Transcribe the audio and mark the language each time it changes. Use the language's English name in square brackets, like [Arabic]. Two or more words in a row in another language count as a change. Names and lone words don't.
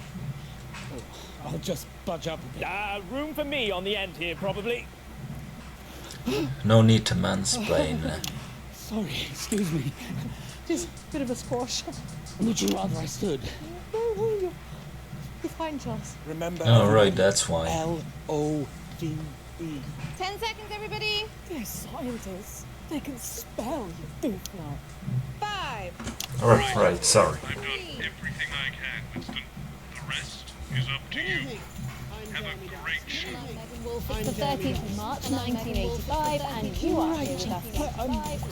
[English] I'll just budge up a bit. Room for me on the end here, probably. No need to mansplain. Sorry, excuse me. Just a bit of a squash. Would you rather I stood? No, you're fine, Charles. Remember. Oh, right, that's why. L-O-V-E. 10 seconds, everybody. They're scientists. They can spell, you doofnut. 5. Right, sorry. I've done everything I can, Winston. The rest is up to you. Have a great show. It's the 13th of March, 1985, and you are here with us.